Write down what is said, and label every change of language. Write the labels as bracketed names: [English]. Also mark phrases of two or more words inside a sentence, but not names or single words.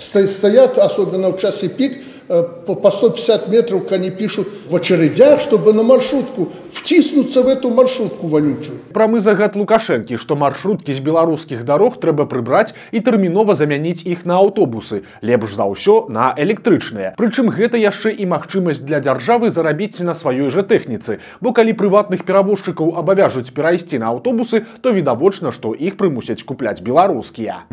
[Russian] стоят, особенно в час пик, по 150 метров они пишут в очередях, чтобы на маршрутку втиснуться в эту маршрутку вонючую. [Belarusian] Прамы загад Лукашэнкі, што маршруткі з беларускіх дарог трэба прыбраць і тэрмінова замяніць іх на аўтобусы, лепш за ўсё на электрычныя. Прычым гэта яшчэ і магчымасць для дзяржавы зарабіць на сваёй жа тэхніцы, бо калі прыватных перавозчыкаў абавяжуць перайсці на аўтобусы, то відавочна, што іх прымусяць купляць беларускія.